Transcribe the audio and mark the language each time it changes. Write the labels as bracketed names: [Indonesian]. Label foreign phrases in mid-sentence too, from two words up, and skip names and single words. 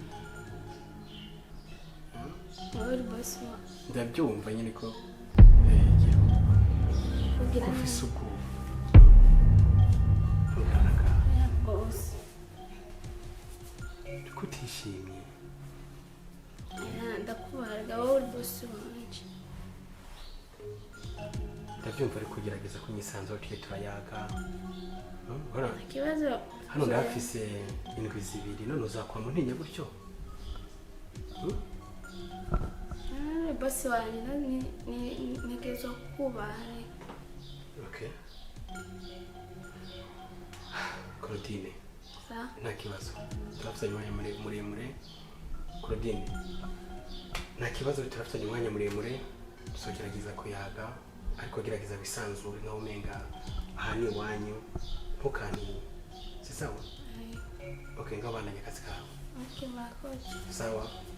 [Rundi] uri boss wa ndabyumva nyine ko kugira ufise uko boss kutishimye ndakubahaga wowe uri boss wanje ndabyumva ari kugerageza kunyisanzura tuye turayaga ikibazo hano ndafise indwi zibiri none uzakwama ntinya gutyo boss wanje ntegezo kubaha Okay Claudine nta kibazo turafitanye umwanya muremure Claudine nta kibazo turafitanye umwanya muremure tuzogerageza kuyaga ariko gerageza bisanzure nkaho umenga aha ni iwanyu ntukantiye si sawa Okay ngabandanye akazi kawe Okay murakoze sawa